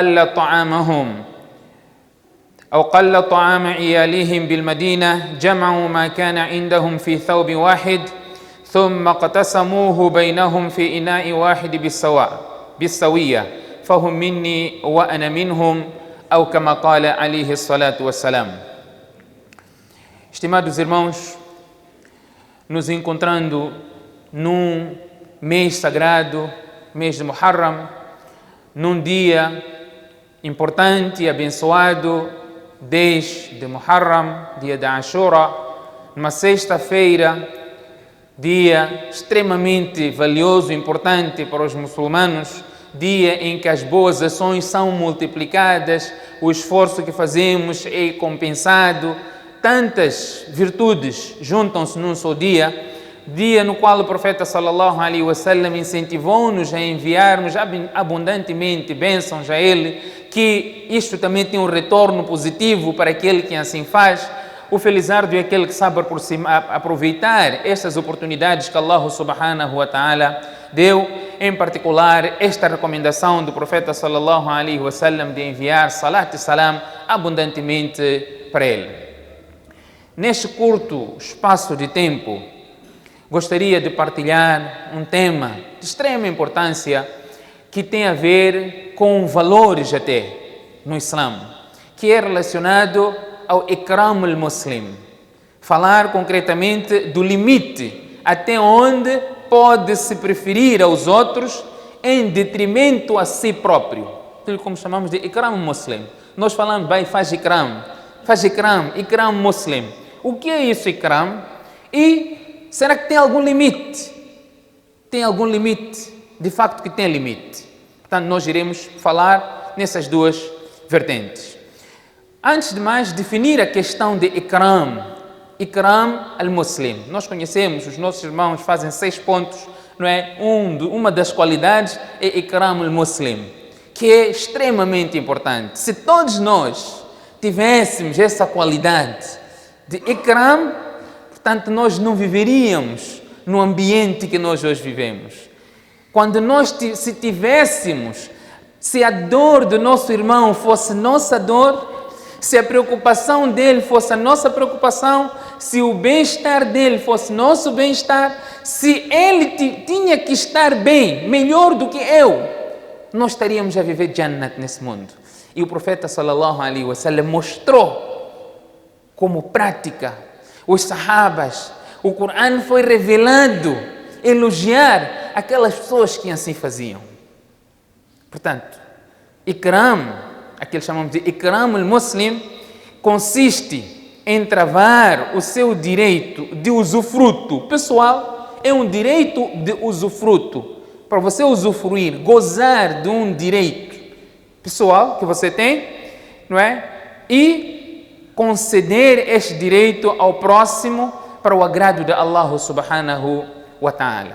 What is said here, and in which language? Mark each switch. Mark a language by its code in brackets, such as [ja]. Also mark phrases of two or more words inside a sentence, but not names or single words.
[ar] قل طعام عيالهم بالمدينة جمعوا ما كان عندهم في ثوب واحد ثم اقتسموه بينهم في إناء واحد بالسوية فهم مني وأنا منهم أو كما قال عليه الصلاة والسلام. [pt] Estimados irmãos, nos encontrando num mês sagrado, mês de Muharram, num dia importante e abençoado, 10 de Muharram, dia de Ashura, numa sexta-feira, dia extremamente valioso e importante para os muçulmanos, dia em que as boas ações são multiplicadas, o esforço que fazemos é compensado, tantas virtudes juntam-se num só dia, dia no qual o profeta [ar] صلى الله عليه وسلم [pt] incentivou-nos a enviarmos abundantemente bênçãos a ele, que isto também tem um retorno positivo para aquele que assim faz. O felizardo é aquele que sabe aproveitar estas oportunidades que Allah [ar] سبحانه وتعالى [pt] deu, em particular esta recomendação do profeta [ar] صلى الله عليه وسلم [pt] de enviar salat e salam abundantemente para ele. Neste curto espaço de tempo, gostaria de partilhar um tema de extrema importância que tem a ver com valores até no Islã, que é relacionado ao [ar] إكرام المسلم. [pt] Falar concretamente do limite até onde pode se preferir aos outros em detrimento a si próprio. Aquilo como chamamos de [ar] إكرام مسلم. [pt] Nós falamos, faz [ar] إكرام مسلم. [pt] O que é isso ikram? E será que tem algum limite? Tem algum limite? De facto que tem limite. Portanto, nós iremos falar nessas duas vertentes. Antes de mais, definir a questão de [ar] إكرام المسلم. [pt] Nós conhecemos, os nossos irmãos fazem 6 pontos, não é? Uma das qualidades é [ar] إكرام المسلم, [pt] que é extremamente importante. Se todos nós tivéssemos essa qualidade de ikram, portanto, nós não viveríamos no ambiente que nós hoje vivemos. Quando nós se a dor do nosso irmão fosse nossa dor, se a preocupação dele fosse a nossa preocupação, se o bem-estar dele fosse nosso bem-estar, se ele tinha que estar bem, melhor do que eu, nós estaríamos a viver Jannat nesse mundo. E o profeta [ar] صلى الله عليه وسلم [pt] mostrou como prática. Os sahabas, o Corão foi revelado, elogiar aquelas pessoas que assim faziam. Portanto, ikram, aquele chamamos de [ar] إكرام المسلم, [pt] consiste em travar o seu direito de usufruto pessoal, é um direito de usufruto, para você usufruir, gozar de um direito pessoal que você tem, não é? E conceder este direito ao próximo para o agrado de Allah [ar] سبحانه وتعالى.